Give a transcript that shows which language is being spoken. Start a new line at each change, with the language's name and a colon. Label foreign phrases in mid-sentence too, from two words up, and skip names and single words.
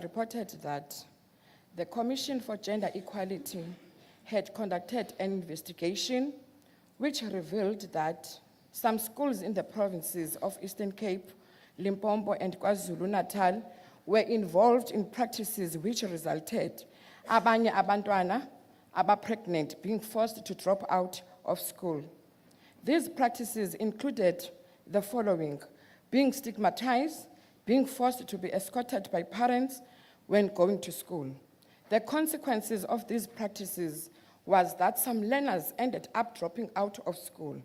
English: reported that the Commission for Gender Equality had conducted an investigation which revealed that some schools in the provinces of Eastern Cape, Limpopo, and KwaZulu-Natal were involved in practices which resulted
Zulu: abanye abantwana
English: pregnant being forced to drop out of school. These practices included the following: being stigmatized, being forced to be escorted by parents when going to school. The consequences of these practices was that some learners ended up dropping out of school.